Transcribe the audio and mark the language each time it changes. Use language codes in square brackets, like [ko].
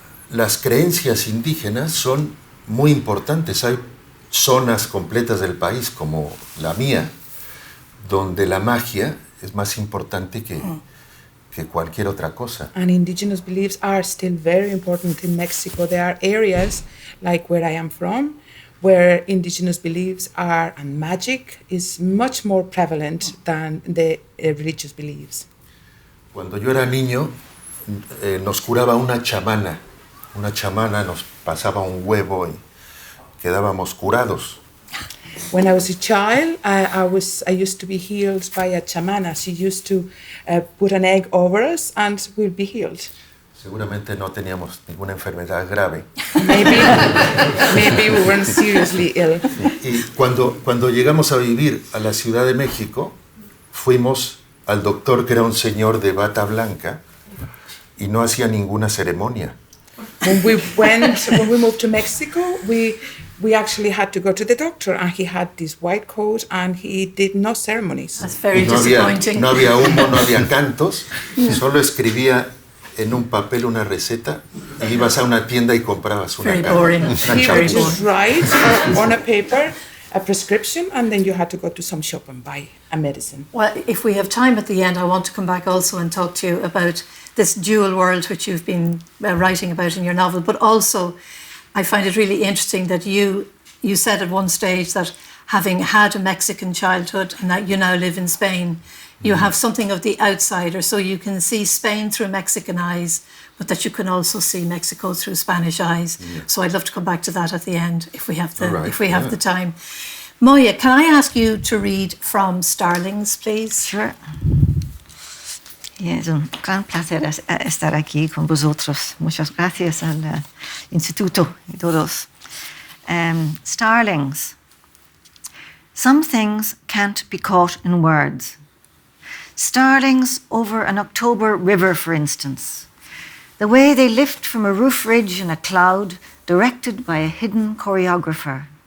[es] Las creencias indígenas son muy importantes. Hay zonas completas del país, como la mía, donde la magia es más importante que cualquier otra cosa. [en] And indigenous beliefs are still very important in Mexico. There are areas, like where I am from, where indigenous beliefs are, and magic is much more prevalent than the religious beliefs. [es] Cuando yo era niño, nos curaba una chamana. Una chamana nos pasaba un huevo y quedábamos curados. [en] When I was a child, I used to be healed by a chamana. She used to put an egg over us and we'll be healed. [es] Seguramente no teníamos ninguna enfermedad grave. [en] Maybe we weren't seriously ill. [es] Y cuando llegamos a vivir a la Ciudad de México, fuimos al doctor, que era un señor de bata blanca, y no hacía ninguna ceremonia. [en] When we moved to Mexico, we actually had to go to the doctor, and he had this white coat, and he did no ceremonies. That's very [es] no [en] disappointing. [es] No había humo, no había cantos, solo escribía en un papel una receta y ibas a una tienda y comprabas una [en] Very boring. He would just write on a paper a prescription, and then you had to go to some shop and buy a medicine. Well, if we have time at the end, I want to come back also and talk to you about this dual world which you've been writing about in your novel, but also I find it really interesting that you said at one stage that having had a Mexican childhood and that you now live in Spain, you have something of the outsider, so you can see Spain through Mexican eyes, but that you can also see Mexico through Spanish eyes. Yeah. So I'd love to come back to that at the end if we have the time. Moya, can I ask you to read from Starlings, please? Sure. [es] Es un gran placer estar aquí con vosotros. Muchas gracias al Instituto y todos. [en] Starlings. Some things can't be caught in words. Starlings over an October river, for instance. The way they lift from a roof ridge in a cloud, directed by a hidden choreographer.